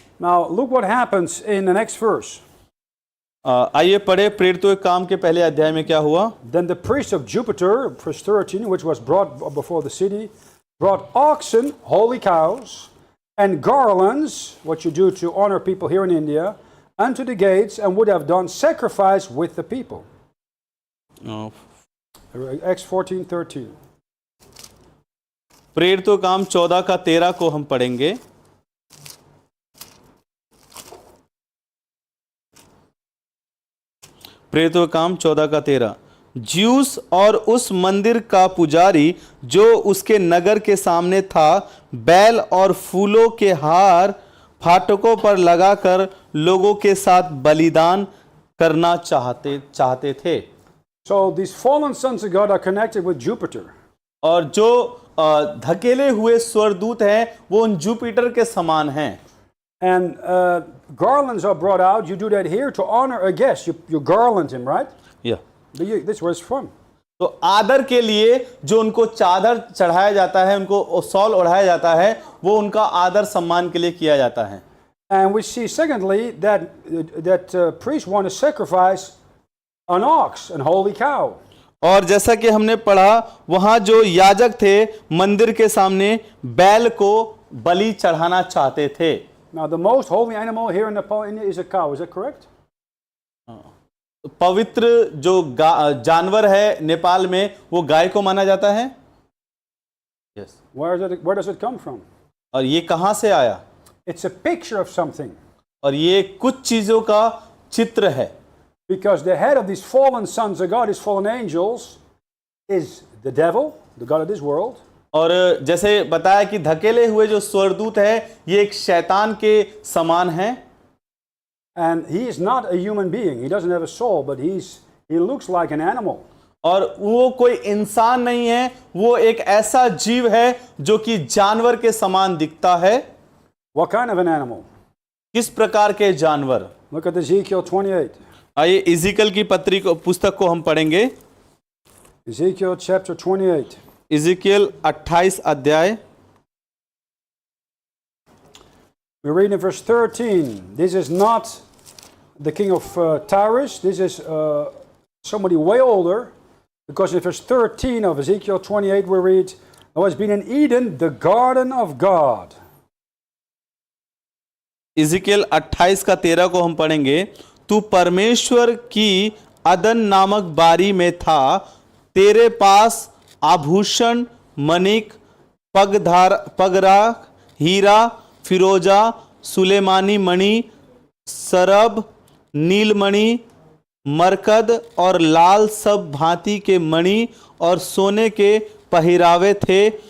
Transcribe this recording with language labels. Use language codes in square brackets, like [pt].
[en] Now look what happens in the next verse. [hi] आइए पढ़े प्रेरितों के काम के पहले अध्याय में क्या हुआ। [en] Then the priest of Jupiter, verse 13, which was brought before the city, brought oxen, holy cows, and garlands, what you do to honor people here in India, unto the gates, and would have done sacrifice with the people. Acts 14:13. [hi] प्रेरितों काम 14 का 13 को हम पढ़ेंगे। प्रेरितों काम 14 का 13। Juice और उस मंदिर का पुजारी जो उसके नगर के सामने था, बैल और फूलों के हार फाटकों पर लगाकर लोगों के साथ बलिदान करना चाहते थे। [en] So these fallen sons of God are connected with Jupiter. [hi] और जो धकेले हुए स्वरदूत हैं वो उन जुपिटर के समान हैं। [en] And garlands are brought out. You do that here to honor a guest. You garland him, right? Yeah. This was from. [hi] तो आदर के लिए जो उनको चादर चढ़ाया जाता है, उनको शॉल ओढ़ाया जाता है, वो उनका आदर सम्मान के लिए किया जाता है। [en] And we see secondly that priests want to sacrifice an ox, an holy cow. [hi] और जैसा कि हमने पढ़ा वहां जो याजक थे मंदिर के सामने बैल को बलि चढ़ाना चाहते थे। [en] Now the most holy animal here in Nepal India is a cow. Is that correct? [hi] पवित्र जो जानवर है नेपाल में वो गाय को माना जाता है। [en] Yes. Where does it come from? [hi] और ये कहां से आया? [en] It's a picture of something. [hi] और ये कुछ चीजों का चित्र है। [en] Because the head of these fallen sons of God, these fallen angels, is the devil, the god of this world. [hi] और जैसे बताया कि धकेले हुए जो स्वर्गदूत है ये एक शैतान के समान है। [en] And he is not a human being. He doesn't have a soul, but he looks like an animal. [hi] और वो कोई इंसान नहीं है, वो एक ऐसा जीव है जो कि जानवर के समान दिखता है। [en] What kind of an animal? [hi] किस प्रकार के जानवर? [en] Look at Ezekiel 28. [hi] आइए इज़िकल की पुस्तक को हम पढ़ेंगे। [en] Ezekiel chapter 28. [hi] इज़िकियल 28 अध्याय। [en] We read in verse 13. This is not the king of Tyrus. This is somebody way older. Because in verse 13 of Ezekiel 28 we read, there has been in Eden the garden of God. [hi] इज़िकियल 28 का 13 को हम पढ़ेंगे। तू परमेश्वर की अदन नामक बारी में था, तेरे पास आभूषण, मणिक, पगरा, हीरा, फिरोजा, सुलेमानी मणि, सरब, नीलमणि, मरकद और लाल सब भांति के मणि और सोने के पहिरावे थे।